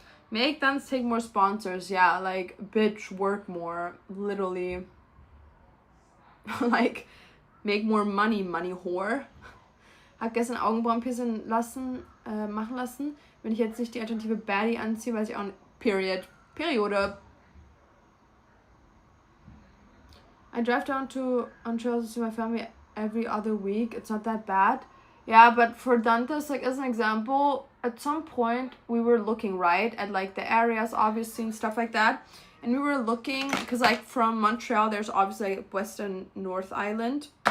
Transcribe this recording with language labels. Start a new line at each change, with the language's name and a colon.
English: Make them take more sponsors. Yeah, like bitch, work more, literally. Like make more money, whore.
German: Hat gestern Augenbrauenpiercing machen lassen. Wenn ich jetzt nicht die alternative Baddie anziehe, weiß ich auch nicht. Periode.
English: I drive down to Montreal to see my family every other week. It's not that bad. Yeah, but for Dantas, like as an example, at some point we were looking, right, at like the areas obviously and stuff like that. And we were looking, because like from Montreal there's obviously like West and North Island.